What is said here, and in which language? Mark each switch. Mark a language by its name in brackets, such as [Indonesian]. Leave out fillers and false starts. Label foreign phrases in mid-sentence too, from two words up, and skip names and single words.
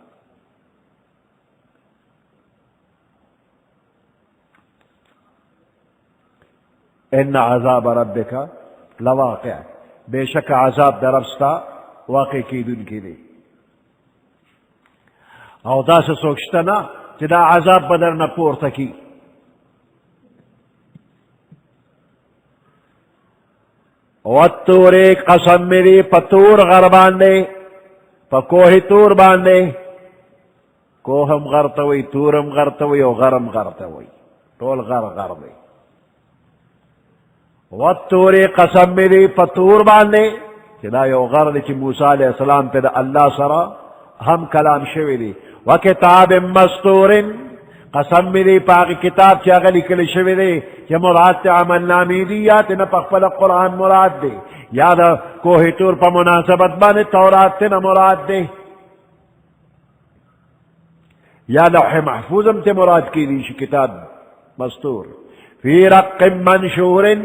[Arabic] ان عذاب ربک لواقع [Pashto] بے شک عذاب در رب ستا واقع کیدونکی دی او داسې څوک شته نه چې دا عذاب به در نه پورته کی والطور قسم میری په تور غر باندې په کوه تور باندې کوه هم غر ته وایي تور هم غر ته وایي او غر هم غر ته وایي ټول غر غر دی والطور قسم میری په تور باندې چې دا یو غر دی چې موسی علیه السلام ته د الله سره هم کلام شوی دی [Arabic] وکتاب مستور [Pashto] قسم میری پاک کتاب چې هغه لیکل شوی دی چې مراد ته عمل نامې دي یا ته نه په خپل قرآن مراد دی یا د کوه تور په مناسبت باندې تورات ته نه مراد دی یا لوح محفوظ هم ته مراد کیدی شي [Arabic] کتاب مستور فی رق منشور